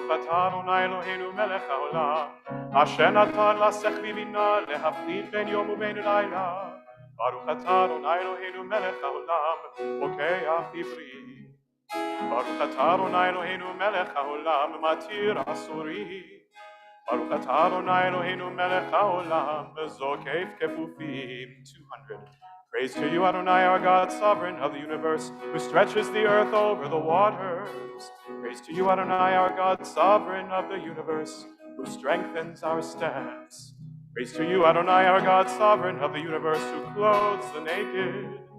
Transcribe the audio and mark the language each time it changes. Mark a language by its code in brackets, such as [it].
[he] Adonai Eloheinu melech haolam, asher natan l'sechli bina להפריד בין יום ובין לילה. ברוך אתה אדוני אלוהינו מלך העולם, פוקח עברי. ברוך אתה אדוני אלוהינו מלך העולם, מתיר אסורי. ברוך אתה אדוני אלוהינו מלך העולם, זוקף כפופים. 200. [en] Praise to you, Adonai, our God, sovereign of the universe, who stretches the earth over the waters. Praise to you, Adonai, our God, sovereign of the universe, who strengthens our steps. Praise to you, Adonai, our God, sovereign of the universe, who clothes the naked.